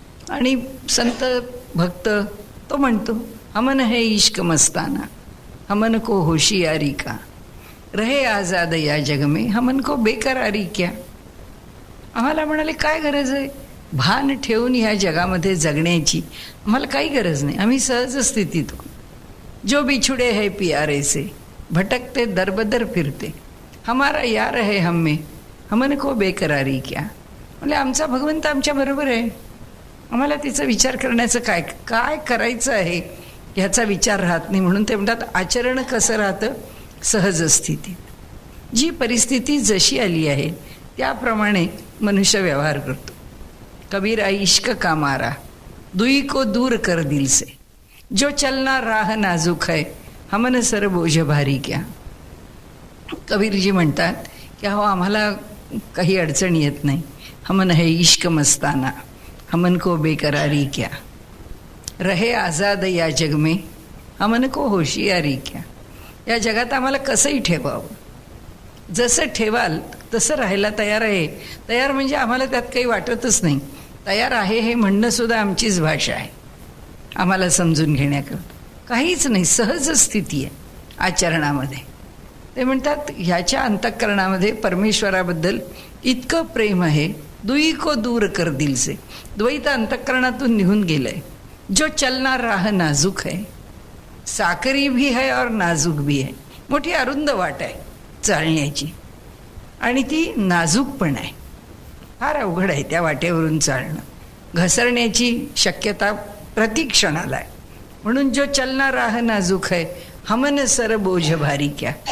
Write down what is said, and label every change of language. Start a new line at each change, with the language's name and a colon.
Marathi: आणि संत भक्त तो म्हणतो
Hindi: हमन है इश्क मस्ताना, हमन को होशियारी का, रहे आजाद या जग में, हमन को बेकरारी क्या.
Marathi: आम्हाला म्हणाले काय गरज आहे भान ठेवून ह्या जगामध्ये जगण्याची? आम्हाला काही गरज नाही, आम्ही सहज स्थितीत.
Hindi: जो बिछुडे है प्यारे से, भटकते दरबदर फिरते, हमारा यार है हम में, हमन को बेकरारी क्या.
Marathi: म्हणजे आमचा भगवंत आमच्या बरोबर आहे, आम्हाला तिचा विचार करण्याचं काय काय करायचं आहे ह्याचा विचार राहत नाही. म्हणून ते म्हणतात आचरण कसं राहतं? सहज स्थितीत. जी परिस्थिती जशी आली आहे त्याप्रमाणे मनुष्य व्यवहार करतो.
Hindi: कबीरा इश्क का मारा, दुई को दूर कर दिल से, जो चलना राह नाजुक है, हमन सर बोझ भारी क्या.
Marathi: कबीरजी म्हणतात की हो आम्हाला काही अडचण येत नाही.
Hindi: हमन है इश्क मस्ताना, हमन को बेकरारी क्या, रहे आजाद या जग में, हमन को होशियारी क्या.
Marathi: या जगात आम्हाला कसंही ठेवावं, जसं ठेवाल तसं राहायला तयार आहे. तयार म्हणजे आम्हाला त्यात काही वाटतच नाही. तयार आहे हे म्हणणं सुद्धा आमचीच भाषा आहे, आम्हाला समजून घेण्याकरता. काहीच नाही, सहज स्थिती आहे आचरणामध्ये. ते म्हणतात ह्याच्या अंतःकरणामध्ये परमेश्वराबद्दल इतकं प्रेम आहे,
Hindi: दुई को दूर कर दिल से,
Marathi: द्वैत अंतःकरणातून निघून गेलंय.
Hindi: जो चलना राह नाजूक है, साकरी भी है और नाजूक भी है.
Marathi: मोठी अरुंद वाट आहे चालण्याची आणि ती नाजूक पण आहे. फार अवघड आहे त्या वाटेवरून चालणं. घसरण्याची शक्यता प्रतिक्षणाला आहे. म्हणून
Hindi: जो चलना राह नाजूक है, हमन सर बोझ भारी क्या.